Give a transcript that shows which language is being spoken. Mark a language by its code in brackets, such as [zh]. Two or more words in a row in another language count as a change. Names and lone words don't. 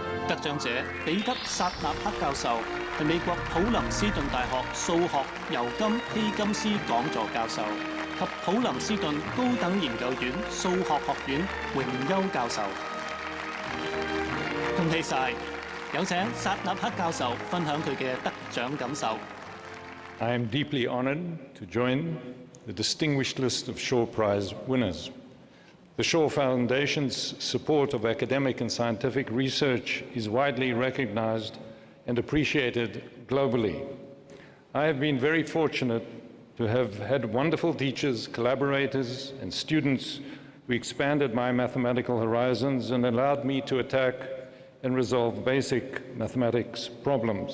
[yue] 得獎者彼得薩納克教授係美國普林斯頓大學數學尤金希金斯講座教授及普林斯頓高等研究院數學學院榮休教授。恭喜晒！有請薩納克教授分享佢嘅得獎感受。 [en] I am deeply honored to join the distinguished list of Shaw Prize winners. The Shaw Foundation's support of academic and scientific research is widely recognized and appreciated globally. I have been very fortunate to have had wonderful teachers, collaborators, and students who expanded my mathematical horizons and allowed me to attack and resolve basic mathematics problems.